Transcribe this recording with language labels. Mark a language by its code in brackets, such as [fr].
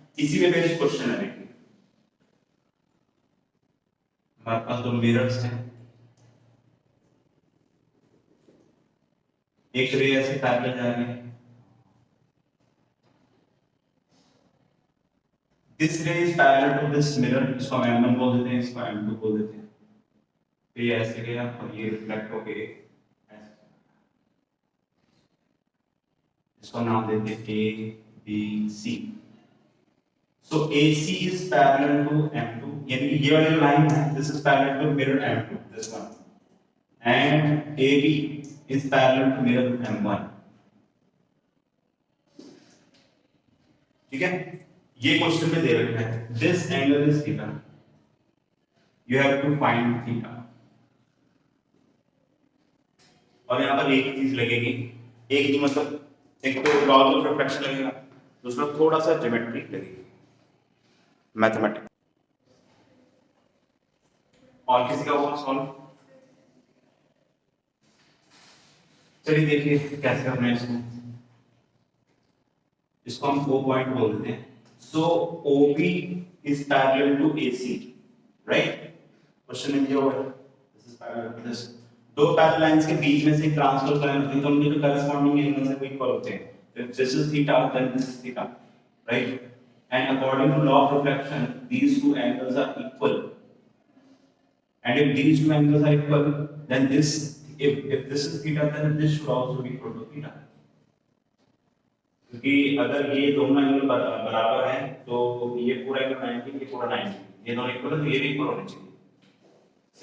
[hi] इसी में based question है। हमारे पास दो मिरर्स हैं, एक रे ऐसे पैरेलल जा रही है, [en] this ray is parallel to this mirror, [hi] इसको हम M1 बोल देते हैं, इसको M2 बोल देते हैं। तो ये ऐसे गया और ये रिफ्लेक्ट हो गए, इसको नाम देते हैं A B C। [en] So AC is parallel to M2, [hi] यानी कि ये वाली लाइन है, [en] this is parallel to mirror M2, this one, and AB is parallel to mirror M1। [hi] ठीक है, ये क्वेश्चन में दे रखा है, [en] this angle is theta, you have to find theta। [hi] और यहाँ पर एक ही चीज लगेगी, एक ही मतलब एक तो लॉ ऑफ रिफ्लेक्शन लगेगा, दूसरा थोड़ा सा ज्योमेट्री लगेगी, मैथमेटिक्स। और किसी का हुआ सॉल्व? चलिए देखिए कैसे करना है इसको। इसको हम O पॉइंट बोल देते हैं। [en] So OB is parallel to AC, right? [hi] Question में दिया हुआ है [en] This is parallel to this. [hi] दो पैरेलल लाइंस के बीच में से एक ट्रांसवर्स लाइन होती है, तो उनके जो करस्पॉन्डिंग एंगल से इक्वल होते हैं। [en] If this is theta, then this is theta, right? And according to law of reflection, these two angles are equal. And if these two angles are equal, then this, if this is theta, then this should also be equal to theta. [hi] क्योंकि अगर ये दोनों angle बराबर हैं, तो ये पूरा angle 90, ये पूरा 90, ये दोनों इक्वल है, तो ये भी इक्वल होने चाहिए।